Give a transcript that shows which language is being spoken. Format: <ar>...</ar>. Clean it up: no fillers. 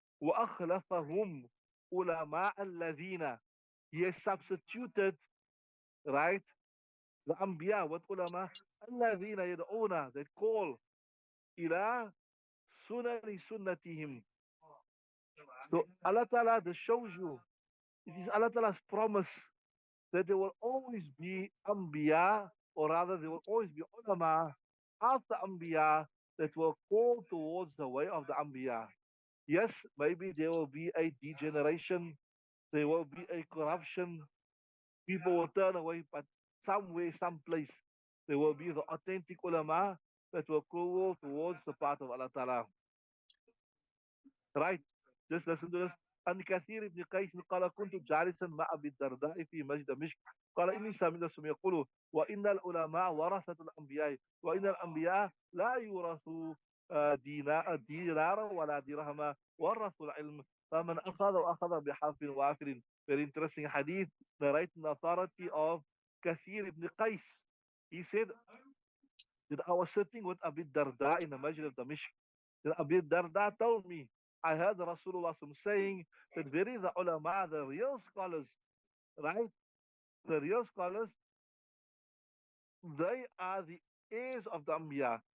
<ar>وَأَخْلَفَهُمْ ulama الَّذِينَ.</ar> <en>He has substituted, right, the anbiya with ulama</en> <ar>الَّذِينَ يَدْعُونَ,</ar> <en>that call</en> <ar>إِلَى سُنَنِ سُنَّتِهِمْ.</ar> <en>So Allah Ta'ala, this shows you, it is Allah Ta'ala's promise that there will always be Anbiya, or rather, there will always be ulama after Anbiya that will call towards the way of the Anbiya. Yes, maybe there will be a degeneration, there will be a corruption, people will turn away, but somewhere, someplace, there will be the authentic ulama that will call towards the path of Allah Ta'ala. Right? Just listen to this.</en> <ar>عن كثير بن قيس قال كنت جالسا مع أبي الدرداء في مسجد دمشق قال إني سمعت يقول وإن العلماء ورثة الأنبياء وإن الأنبياء لا يورثوا دينارا ولا درهما ورثوا العلم فمن أخذ بحرف وافر.</ar> <en>Very interesting hadith narrated in the authority of كثير ibn Qais. He said that I was sitting with Abi Darda in the Masjid of Damishq. Then Abi Darda told me I heard Rasulullah saying that very the ulama, the real scholars, right? The real scholars, they are the heirs of the Anbiya.</en>